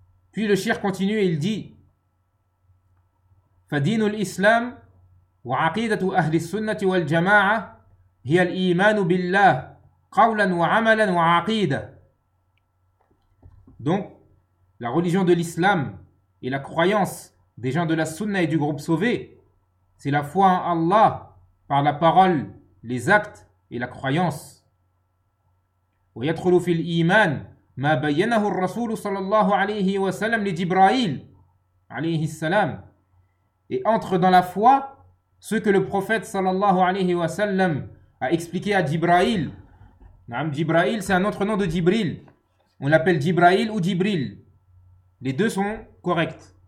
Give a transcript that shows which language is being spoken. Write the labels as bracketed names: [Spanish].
[French] Puis le shirk continue et il dit [Arabic] فدين الإسلام وعقيدة أهل السنة والجماعة هي الإيمان بالله قولا وعملا وعقيدة. [French] Donc la religion de l'islam et la croyance des gens de la sunna et du groupe sauvé, c'est la foi en Allah par la parole, les actes et la croyance. [Arabic] ويدخل في الإيمان ما بينه الرسول صلى الله عليه وسلم لجبرائيل عليه السلام. [French] Et entre dans la foi ce que le prophète sallallahu alayhi wa sallam a expliqué à Jibrail. Naam, Jibrail, c'est un autre nom de Jibril. On l'appelle Jibrail ou Jibril. Les deux sont corrects.